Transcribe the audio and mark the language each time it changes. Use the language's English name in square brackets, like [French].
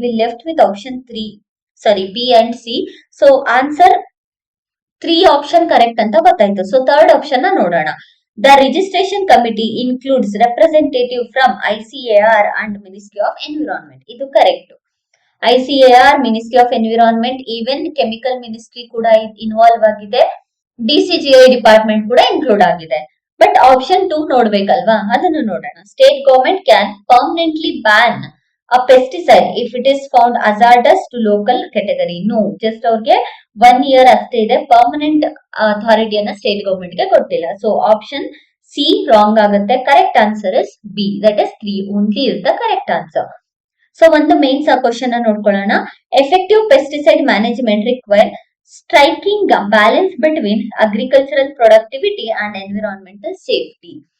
[English] We left with option B and C. So answer 3 option correct [Kannada] ಅಂತ ಗೊತ್ತಾಯ್ತು. So third option ನ ನೋಡೋಣ. [English] The registration committee includes representative from ICAR and Ministry of Environment. [Kannada] ಇದು correct. ICAR, Ministry of Environment, even Chemical Ministry ಕೂಡ involve ಆಗಿದೆ. DCGI department ಕೂಡ include ಆಗಿದೆ. But option 2 ನೋಡ್ಬೇಕಲ್ವಾ, ಅದನ್ನು ನೋಡೋಣ. [English] State government can permanently ban a pesticide if it is found hazardous to local category. [Kannada] No, just ಅವ್ರಿಗೆ 1 year ಅಷ್ಟೇ ಇದೆ. Permanent ಅಥಾರಿಟಿಯನ್ನ state government ಗೆ ಕೊಟ್ಟಿಲ್ಲ. ಸೊ ಆಪ್ಷನ್ ಸಿ ರಾಂಗ್ ಆಗುತ್ತೆ. [English] Correct answer is B, that is 3 only is the correct answer. [Kannada] So ಒಂದು mains ಆ question ನೋಡ್ಕೊಳ್ಳೋಣ. [English] Effective pesticide management require striking a balance between agricultural productivity and environmental safety.